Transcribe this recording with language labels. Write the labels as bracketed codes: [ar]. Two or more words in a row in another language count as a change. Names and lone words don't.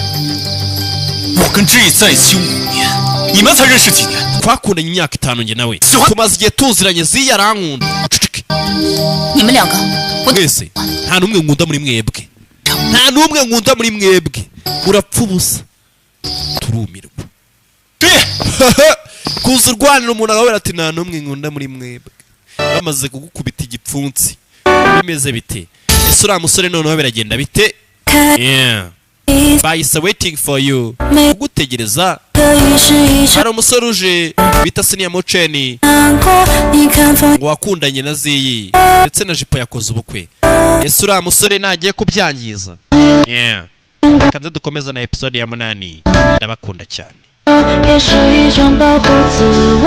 [rw] twakundanye imyaka 5 nge nawe tumaze igihe tuziranye ziya arankunda mwese nta n'umwe nkunda muri mwebwe urapfa ubusa turumirwa kuza urwanira umuntu agahora ati nta n'umwe nkunda muri mwebwe bamaze kugukubita igipfunsi bimeze bite ese uriya musore noneho biragenda bite bahise [en] waiting for you [rw] gutegereza hari umusore uje bita siniya muceni ngo wakundanye na ziyi ndetse na jipo yakoze ubukwe ese uriya musore nagiye kubyangiza kandi dukomeza na episode ya 8 ndabakunda cyane [zh] 也是一种保护自